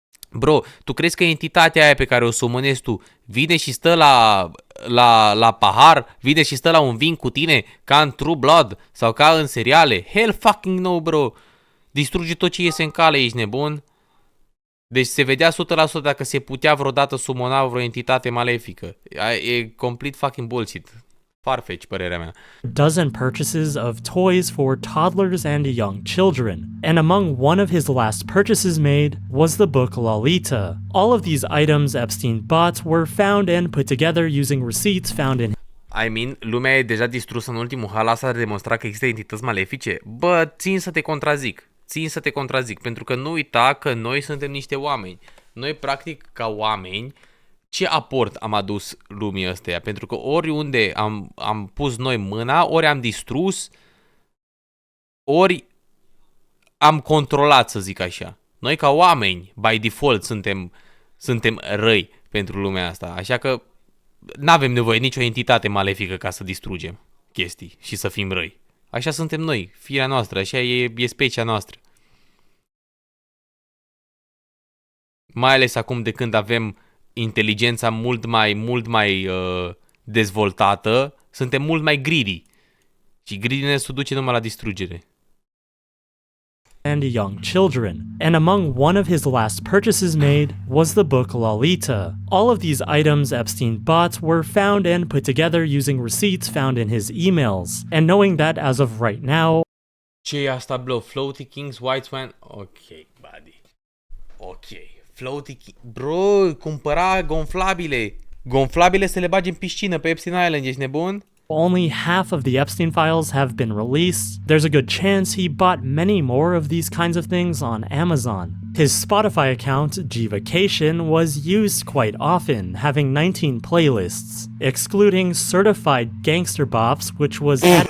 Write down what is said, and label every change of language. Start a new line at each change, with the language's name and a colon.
Romanian: Bro, tu crezi că entitatea aia pe care o sumonezi tu vine și stă la pahar, vine și stă la un vin cu tine ca în True Blood sau ca în seriale?
English: Hell fucking no, bro!
Romanian: Distruge tot ce iese în cale, ești nebun? Deci se vedea 100% dacă se putea vreodată sumona vreo entitate malefică. E
English: complete fucking bullshit. Farfetch,
Romanian: părerea mea.
English: dozen purchases of toys for toddlers and young children, and among one of his last purchases made was the book Lolita. All of these items Epstein bought were found and put together using receipts found in I mean,
Romanian: lumea e deja distrusă în ultimul hal, asta ar demonstra că există entități malefice? Bă, țin să te contrazic, pentru că nu uita că noi suntem niște oameni. Noi, practic, ca oameni, ce aport am adus lumii ăsteia? Pentru că oriunde am pus noi mâna, ori am distrus, ori am controlat, să zic așa. Noi, ca oameni,
English: by default,
Romanian: suntem răi pentru lumea asta. Așa că n-avem nevoie nicio entitate malefică ca să distrugem chestii și să fim răi. Așa suntem noi, firea noastră, așa e specia noastră. Mai ales acum de când avem inteligența mult mai dezvoltată, suntem mult mai greedy. Și greediness-ul duce numai la distrugere.
English: and young children, and among one of his last purchases made was the book Lolita. All of these items Epstein bought were found and put together using receipts found in his emails, and knowing that as of right now,
Romanian: Ce e asta,
English: bro? Floaty Kings, White Swan? Ok, buddy. Ok. Floaty King...
Romanian: Bro, cumpăra gonflabile. Gonflabile să le bagi în piscină pe Epstein Island, ești nebun?
English: only half of the Epstein files have been released. There's a good chance he bought many more of these kinds of things on Amazon. His Spotify account, Gvacation, was used quite often, having 19 playlists, excluding Certified Gangster Bops, which was